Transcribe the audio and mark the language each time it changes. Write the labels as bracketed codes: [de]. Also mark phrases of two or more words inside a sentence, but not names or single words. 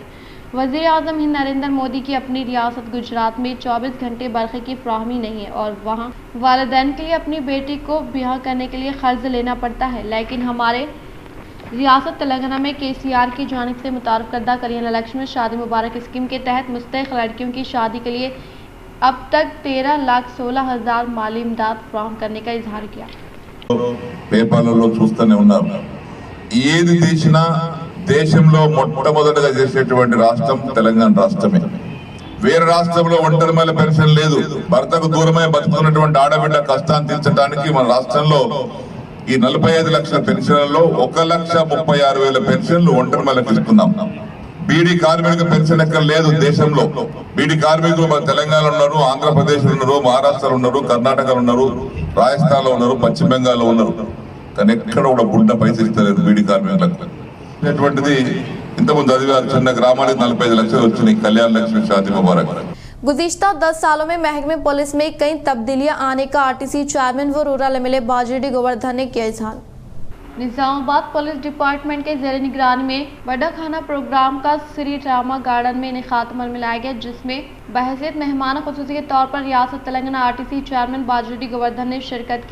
[ur] وزیر اعظم ہند نریندر مودی کی اپنی ریاست گجرات میں 24 گھنٹے برقی کی فراہمی نہیں ہے، اور وہاں والدین کے لیے اپنی بیٹی کو بیاہ کرنے کے لیے قرض لینا پڑتا ہے، لیکن ہمارے ریاست تلنگانہ میں KCR کی جانب سے متعارف کردہ کلیانہ لکشمی شادی مبارک اسکیم کے تحت مستحق لڑکیوں کی شادی کے لیے اب تک 13,16,000 مالی امداد فراہم کرنے کا اظہار کیا۔ [te] పేపర్లలో చూస్తూనే ఉన్నారు, ఏది తీసినా దేశంలో మొట్టమొదటిగా చేసేటువంటి రాష్ట్రం తెలంగాణ రాష్ట్రమే। వేరే రాష్ట్రంలో ఒంటరి మహిళ పెన్షన్ లేదు, భర్తకు దూరమై బతుకున్నటువంటి ఆడబిడ్డ కష్టాన్ని తీర్చడానికి మన రాష్ట్రంలో ఈ 45 లక్షల పెన్షన్లలో 1,36,000 పెన్షన్లు ఒంటరి మహిళలకు ఇస్తున్నాం। బీడీ కార్మిక పెన్షన్ ఎక్కడ లేదు దేశంలో। బీడీ కార్మికులు మన తెలంగాణలో ఉన్నారు, ఆంధ్రప్రదేశ్లో ఉన్నారు, మహారాష్ట్రలో ఉన్నారు, కర్ణాటకలో ఉన్నారు, రాజస్థాన్లో ఉన్నారు, పశ్చిమ బెంగాల్లో ఉన్నారు, కానీ ఎక్కడ కూడా బుడ్డ పైసలు ఇస్తలేదు బీడీ కార్మికులకు। అటువంటిది ఇంతకుముందు చదివారు, చిన్న గ్రామానికి 45 లక్షలు వచ్చినాయి కళ్యాణ లక్ష్మి షాదీ ముబారక్। [ur] گزشتہ 10 سالوں میں محکمہ پولیس میں کئی تبدیلیاں آنے کا RTC چیئرمین و رورل MLA باجیریڈی گوردھن نے کیا اظہار. निजामाबाद [en] police department [ur] کے زیر نگرانی میں بڑا کھانا پروگرام کا شری راما گارڈن میں انعقاد عمل میں لایا گیا، جس میں بحیثیت مہمان خصوصی کے طور پر ریاست تلنگانہ RTC چیئرمین باجیریڈی گوردھن نے شرکت کی.